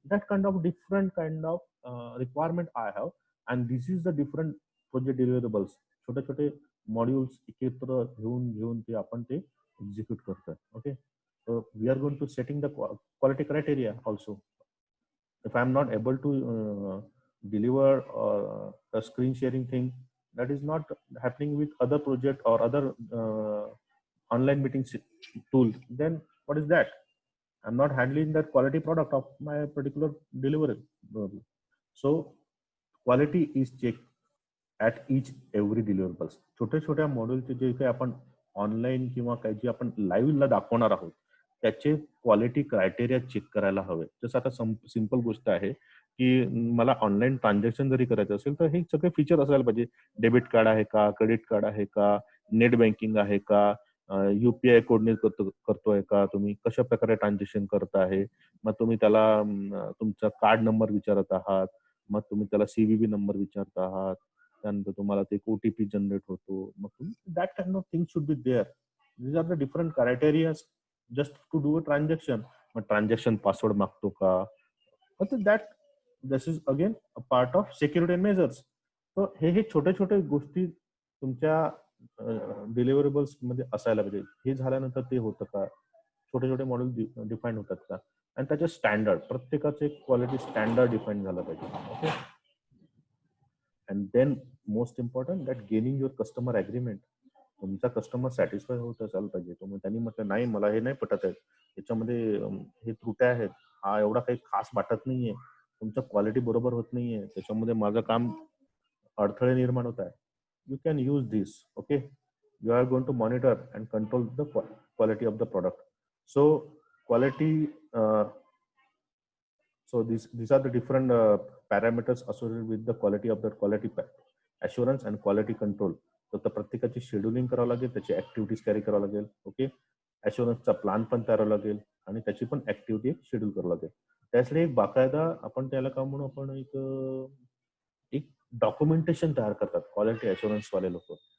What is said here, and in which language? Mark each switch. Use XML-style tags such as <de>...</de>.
<en>That kind of different kind of requirement I have, and this is the different</en> <mr>project deliverables छोटे छोटे modules एकत्र घेऊन घेऊन ते आपण ते एक्झिक्यूट करतोय</mr> <en>Okay so we are going to setting the quality criteria also if I'm not able to deliver a screen sharing thing that is not happening with other project or other online meeting tool, then what is that? I'm not handling that quality product of my particular delivery. So quality is checked at each every deliverables.</en> <mr>छोट्या छोट्या मॉड्यूलचे जे काही आपण online किंवा काही जे आपण लाईव्हला दाखवणार आहोत त्याचे क्वालिटी क्रायटेरिया चेक करायला हवे. जसं आता सिंपल गोष्ट आहे की मला ऑनलाईन ट्रान्झॅक्शन जरी करायचं असेल तर हे सगळे फीचर असायला पाहिजे. डेबिट कार्ड आहे का, क्रेडिट कार्ड आहे का, नेट बँकिंग आहे का, युपीआय कोडने करतोय का, तुम्ही कशा प्रकारे ट्रान्झॅक्शन करत आहे, मग तुम्ही त्याला तुमचा कार्ड नंबर विचारत आहात, मग तुम्ही त्याला सीव्हीव्ही नंबर विचारत आहात, त्यानंतर तुम्हाला ते ओटीपी जनरेट होतो, मग तुम्ही</mr> <en>That kind of thing should be there. These R the different criteria just to do a transaction.</en> <mr>मग ट्रान्झॅक्शन पासवर्ड मागतो का,</mr> <en>That this is again a part of security measures.</en> <mr>So हे छोटे छोटे गोष्टी तुमच्या डिलिव्हरेबल्स मध्ये असायला पाहिजे. हे झाल्यानंतर ते होतं का, छोटे छोटे मॉडेल डिफाईन होतात का, आणि त्याचे स्टँडर्ड प्रत्येकाचे क्वालिटी स्टँडर्ड डिफाईन झालं पाहिजे.</mr> <en>Okay, and then most important that gaining your customer agreement.</en> <mr>तुमचा कस्टमर सॅटिस्फाय होत असायला पाहिजे. तुम्ही त्यांनी म्हटलं नाही मला हे नाही पटत आहे, याच्यामध्ये हे त्रुट्या आहेत, हा एवढा काही खास वाटत नाहीये, तुमचं क्वालिटी बरोबर होत नाहीये, त्याच्यामध्ये माझं काम अडथळे निर्माण होत आहे.</mr> <en>You can use this. Okay, you are going to monitor and control the quality of the product. So quality so these are the different parameters associated with the quality of the quality assurance and quality control.</en> <mr>तर त्या प्रत्येकाची scheduling करावं लागेल, त्याची activities carry करावं लागेल. Okay, अशुरन्सचा plan पण तयार करावा लागेल आणि त्याची पण ऍक्टिव्हिटी शेड्यूल करावं लागेल. त्यासाठी एक बाकायदा आपण त्याला काय म्हणू, आपण एक डॉक्युमेंटेशन तयार करतात क्वालिटी अशुरन्स वाले लोक.</mr>